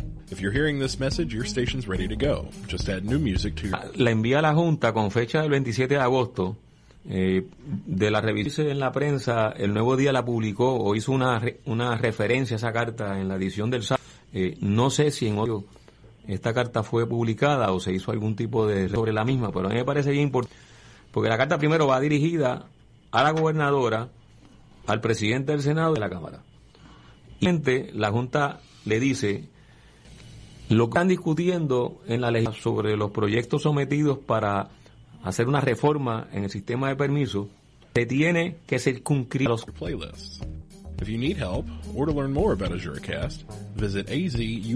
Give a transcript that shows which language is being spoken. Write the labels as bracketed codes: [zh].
[en] If you're hearing this message, your station's ready to go. Just add new music to your... [es] La envía a la Junta con fecha del 27 de agosto. De la revista en la prensa, el Nuevo Día la publicó o hizo una referencia a esa carta en la edición del sábado. No sé si en otro esta carta fue publicada o se hizo algún tipo de sobre la misma, pero a mí me parece bien importante, porque la carta primero va dirigida a la gobernadora, al presidente del Senado y a la Cámara. Y la Junta le dice lo que están discutiendo en la legislación sobre los proyectos sometidos para hacer una reforma en el sistema de permiso, se tiene que circunscribir a los [en] playlists. If you need help or to learn more about AzureCast, visit AZU.